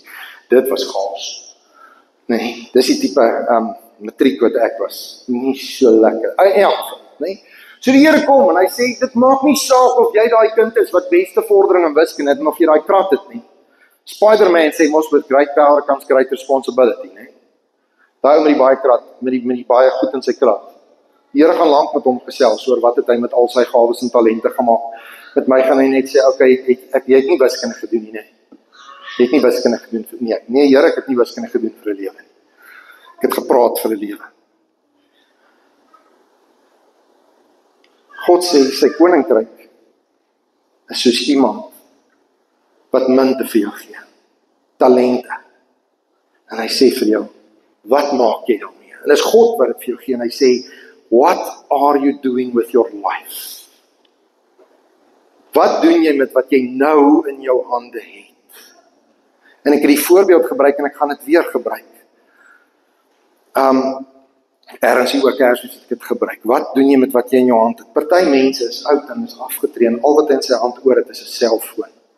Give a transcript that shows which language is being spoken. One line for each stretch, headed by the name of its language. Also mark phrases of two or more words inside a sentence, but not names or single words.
Afrikaans: Dit was chaos. Nee, dis die tipe matriek wat ek was. Nie so lekker. Nee. So die Here kom en hy sê, dit maak nie saak of jy daai kind is wat beste vordering in wiskunde het en of jy daai krat het nie.
English: Spider-Man
Afrikaans: sê mos
English: with great power comes great responsibility,
Afrikaans: nee. Daai met die baie krat, met die baie goed in sy krat. Die Here gaan lank met hom gesels oor wat het hy met al sy gawes en talente gemaak. Met my gaan hy net sê, okay, jy het nie wiskunde gedoen nie, nee. Jy het nie wiskunde gedoen vir nee, Here, ek het nie wiskunde gedoen vir 'n lewe nie. Ek het gepraat vir 'n lewe. God sê sy koninkryk is soos iemand wat munte vir jou gee, talente. En hy sê vir jou, wat maak jy daarmee? En dis God wat dit vir jou gee en hy sê,
English: what are you doing with your life?
Afrikaans: Wat doen jy met wat jy nou in jou hande het? En ek het die voorbeeld gebruik en ek gaan dit weer gebruik. Ergens hier ook Kersfees het ek dit gebruik. Wat doen jy met wat jy in jou hand het? Party mense is oud en is afgetree en al wat in sy hand oor het is 'n selfoon.